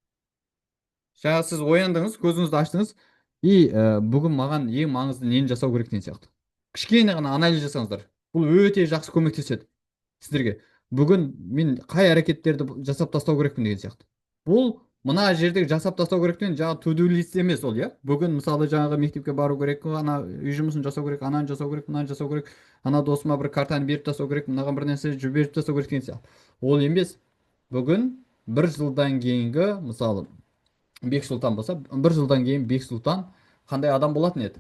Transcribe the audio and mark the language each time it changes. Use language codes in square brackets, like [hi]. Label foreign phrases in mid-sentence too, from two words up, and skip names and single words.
[kk] Жаңа сіз ояндыңыз, көзіңізді аштыңыз, и бүгін маған ең маңызды нені жасау керек деген сияқты. Кішкене ғана анализ жасаңыздар. Бұл өте жақсы көмектеседі сіздерге. Бүгін мен қай әрекеттерді жасап тастау керекпін деген сияқты. Бұл мына жердегі жасап тастау керектен жаңағы [en] to-do list [kk] емес ол, иә? Бүгін мысалы жаңағы мектепке бару керек, ана үй жұмысын жасау керек, ананы жасау керек, мынаны жасау керек, ана досыма бір картаны беріп тастау керек, мынаған бір нәрсе жіберіп тастау керек деген сияқты. Ол емес. Бүгін 1 жылдан кейінгі, мысалы Бексұлтан болса, 1 жылдан кейін Бексұлтан қандай адам болатын еді?